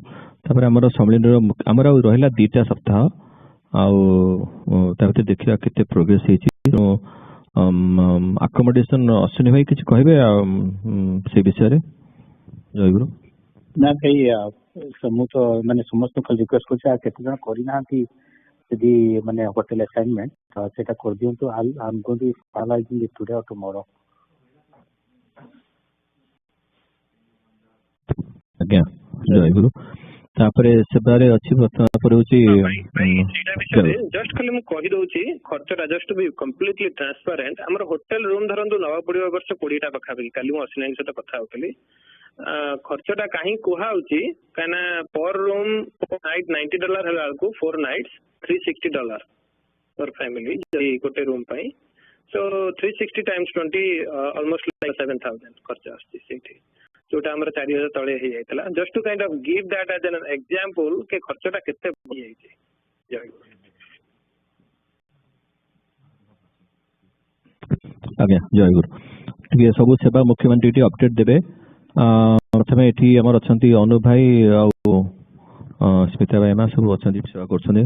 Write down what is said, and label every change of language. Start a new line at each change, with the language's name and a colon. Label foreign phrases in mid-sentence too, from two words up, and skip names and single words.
Odia: ତାପରେ ଆମର ସମ୍ମିଳନୀର ଆମର ଆଉ ରହିଲା 2ଟା ସପ୍ତାହ, ଆଉ ତା ଭିତରେ ଦେଖିବା କେତେ ପ୍ରୋଗ୍ରେସ ହେଇଛି। ଆକୋମୋଡେସନ ଅଶ୍ୱିନୀ ଭାଇ କିଛି କହିବେ ସେ ବିଷୟରେ? ଜୟ ଗୁରୁ। ନା ଭାଇ, ମୁଁ ତ ମାନେ ସମସ୍ତଙ୍କୁ ଖାଲି ରିକ୍ୱେଷ୍ଟ କରୁଛି, ଆଉ କେତେ ଜଣ କରିନାହାନ୍ତି ଯଦି ମାନେ
English: hotel assignment
Odia: ସେଇଟା କରିଦିଅନ୍ତୁ।
English: I'm going to be finalizing it today or tomorrow.
Odia: ଆଜ୍ଞା, ଜୟ ଗୁରୁ। ତାପରେ ସେବାରେ ଅଛି ତାପରେ ହଉଛି ସେଇଟା ବିଷୟରେ ଜଷ୍ଟ ଖାଲି ମୁଁ କହିଦଉଛି ଖର୍ଚ୍ଚଟା ଜଷ୍ଟ ବି
English: completely transparent.
Odia: ଆମର
English: hotel room
Odia: ଧରନ୍ତୁ ନେବାକୁ ପଡିବ ଏ ବର୍ଷ 20ଟା ପାଖାପାଖି। କାଲି ମୁଁ ଅଶ୍ୱିନୀଙ୍କ ସହିତ କଥା ହଉଥିଲି। ଖର୍ଚ୍ଚଟା କାହିଁକି କୁହାହଉଛି, କାହିଁକିନା
English: per room night
Odia: $90 ହେଲା ବେଳକୁ 4 nights $360
English: per family
Odia: ଗୋଟେ ରୁମ୍ ପାଇଁ।
English: so 360 times 20 almost like 7,000
Odia: ଖର୍ଚ୍ଚ ଆସୁଛି ସେଇଠି, ଯୋଉଟା ଆମର 4,000 ତଳେ ହେଇଯାଇଥିଲା।
English: just to kind of give that as an example
Odia: କି ଖର୍ଚ୍ଚଟା କେତେ ବଢିଯାଇଛି। ଆଜ୍ଞା, ଜୟ ଗୁରୁ। ଟିକେ ସବୁ ସେବା ମୁଖ୍ୟମନ୍ତ୍ରୀ ଟିକେ ଅପଡେଟ୍ ଦେବେ। ପ୍ରଥମେ ଏଠି ଆମର ଅଛନ୍ତି ଅନୁ ଭାଇ ଆଉ ସ୍ମିତା ଭାଇ ମା ସବୁ ଅଛନ୍ତି, ସେବା କରୁଛନ୍ତି।